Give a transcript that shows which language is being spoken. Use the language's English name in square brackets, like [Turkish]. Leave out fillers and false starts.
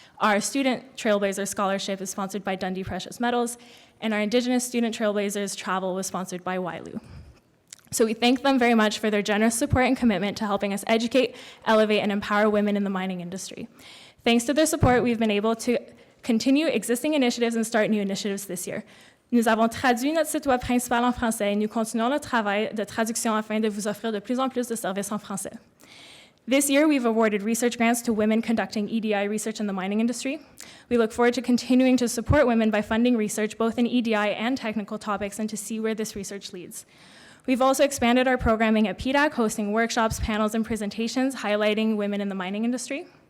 [English] Our Student Trailblazer Scholarship is sponsored by Dundee Precious Metals, and our Indigenous Student Trailblazers travel was sponsored by Wailu. So we thank them very much for their generous support and commitment to helping us educate, elevate, and empower women in the mining industry. Thanks to their support, we've been able to continue existing initiatives and start new initiatives this year. [French] Nous avons traduit notre site web principal en français et nous continuons le travail de traduction afin de vous offrir de plus en plus de services en français. [English] This year, we've awarded research grants to women conducting EDI research in the mining industry. We look forward to continuing to support women by funding research both in EDI and technical topics and to see where this research leads. We've also expanded our programming at PDAC, hosting workshops, panels, and presentations highlighting women in the mining industry.